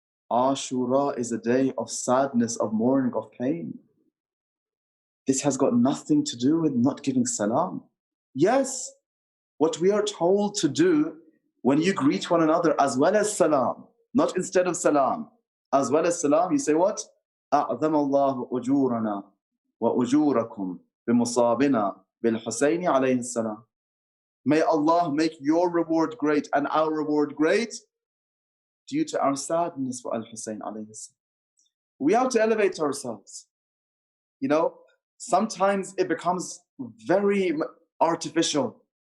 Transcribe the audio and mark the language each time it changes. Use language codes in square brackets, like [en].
[en] Ashura is a day of sadness, of mourning, of pain. This has got nothing to do with not giving salam. Yes, what we are told to do when you greet one another as well as salam, not instead of salam, as well as salam, you say what? [ar] أعظم الله أجورنا وأجوركم بمصابنا بالحسين عليه السلام. [en] May Allah make your reward great and our reward great due to our sadness for Al-Hussein alayhi salam. We have to elevate ourselves. You know, sometimes it becomes very artificial.